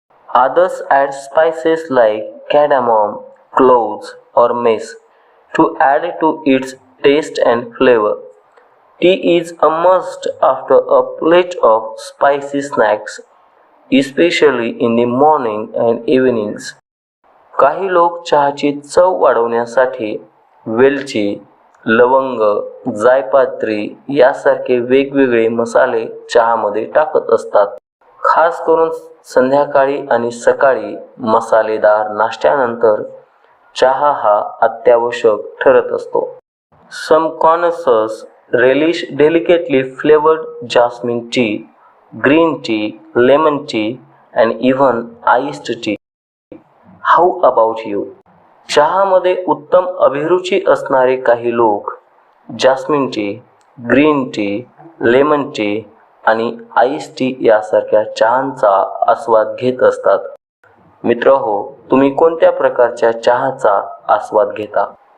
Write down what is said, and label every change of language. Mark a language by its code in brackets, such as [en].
[en] Others add spices like cardamom, cloves or mace to add to its taste and flavor. Tea is a must after a plate of spicy snacks, especially in the morning and evenings. [mr] काही लोक चहाची चव वाढवण्यासाठी वेलची, लवंग, जायपत्री यासारखे वेगवेगळे मसाले चहामध्ये टाकत असतात. खास करून संध्याकाळी आणि सकाळी मसालेदार नाश्त्यानंतर चहा हा अत्यावश्यक ठरत असतो. [en] Some connoisseurs relish delicately flavored jasmine tea, green tea, lemon tea and even iced tea. How about you? [mr] चहामध्ये उत्तम अभिरुची असणारे काही लोक jasmine T, green tea, lemon tea आणि आईस टी यासारख्या चहांचा आस्वाद घेत असतात. मित्रहो, तुम्ही कोणत्या प्रकारच्या चहाचा आस्वाद घेता?